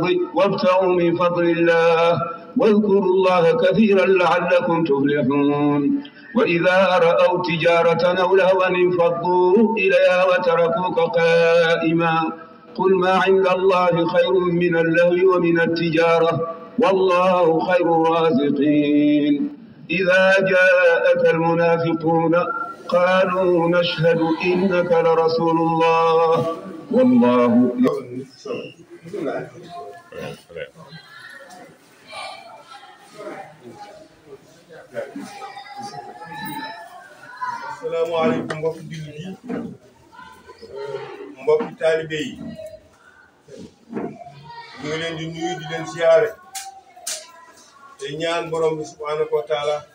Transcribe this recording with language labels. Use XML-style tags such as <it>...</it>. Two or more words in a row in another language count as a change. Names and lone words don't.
<ar>وابتغوا من فضل الله واذكروا الله كثيرا لعلكم تفلحون وإذا رأوا تجارة أو لهوا انفضوا إليها وتركوك قائما قل ما عند الله خير من اللهو ومن التجارة والله خير الرازقين إذا جاءك المنافقون قالوا نشهد إنك لرسول الله والله</ar> <wo>asalaamaaleykum mbokki jullit yi mbokki taalibe yi ñu ngi leen di nuyu di leen siyaare te ñaan borom bi</wo> <ar>سبحانه وتعالى</ar>